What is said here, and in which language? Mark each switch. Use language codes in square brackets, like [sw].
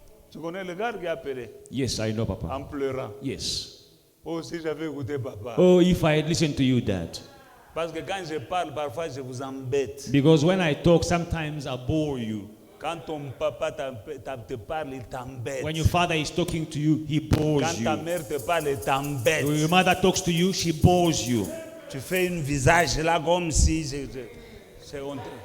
[fr] tu connais le gars qui a appelé [en] Yes, I know, Papa. [fr] en pleurant. [en] Yes. [fr] Oh, si j'avais écouté papa. [en] Oh, if I had listened to you, Dad. [fr] Parce que quand je parle, parfois je vous embête. [en] Because when I talk, sometimes I bore you. [fr] Quand ton papa te parle, il t'embête. [en] When your father is talking to you, he bores [fr] Quand ta [en] you. [fr] mère te parle, elle t'embête. [en] When your mother talks to you, she bores you. [fr] Tu fais un visage là comme si c'est honteux.